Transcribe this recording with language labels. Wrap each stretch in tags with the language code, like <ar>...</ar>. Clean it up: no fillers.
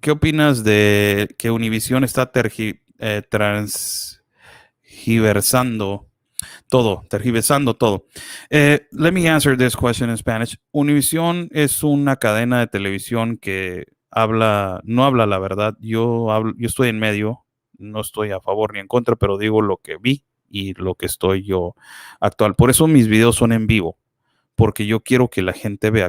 <es>¿Qué opinas de que Univision está tergiversando todo?</es> <en>Let me answer this question in Spanish.</en> <es>Univision es una cadena de televisión que no habla la verdad. Yo estoy en medio, no estoy a favor ni en contra, pero digo lo que vi y lo que estoy yo actual. Por eso mis videos son en vivo, porque yo quiero que la gente vea.</es>